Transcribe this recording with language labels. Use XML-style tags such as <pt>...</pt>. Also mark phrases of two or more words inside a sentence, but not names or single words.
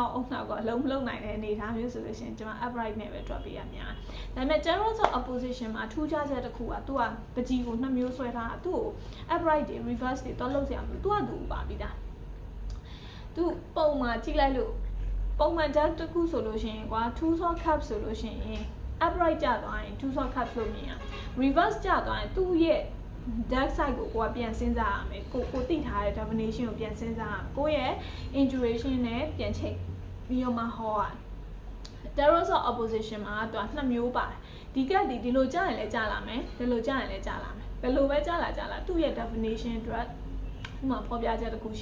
<my>အုံနောက်ကအလုံးမလုံးနိုင်တဲ့အနေထားမျိုးဆိုလို့ရှိရင်ကျွန်မ upright နဲ့ပဲတွက်ပေးရများဒါပေမဲ့ tarot ဆို opposition မှာထူးခြားချက်တစ်ခုကသူ ကပကြီးကို2မျိုးဆွဲထားတာသူ့ကို upright တွေ reverse တွေတော့လုပ်စရာမလိုသူကသူပါပြီးသားသူပုံမှာကြည့်လိုက်လို့ပုံမှန် deck တစ်ခုဆိုလို့ရှိရင်ကွာ</my> <en>2 of cups</en> <my>ဆိုလို့ရှိရင် upright ကျသွားရင်</my> <en>2 of cups</en> <my>လို့မြင်ရ reverse ကျသွားရင်သူ့ရဲ့</my> <en>dark side</en> <my>ကိုကိုကပြန်စဉ်းစားရမယ်ကိုသိထားတဲ့ definition ကိုပြန်စဉ်းစားရမယ်ကိုရဲ့ intuition နဲ့ပြန်ချိန်ပြီးတော့မှဟောရ</my> <en>tarot opposition</en> <my>မှာသူက2မျိုးပါတယ်ဒီကဒီလိုကြားရင်လည်းကြားလာမယ်ဒီလိုကြားရင်လည်းကြားလာမယ်ဘယ်လိုပဲကြားလာသူ့ရဲ့ definition အတွက်ဥမာဖော်ပြချက်တစ်ခု</my>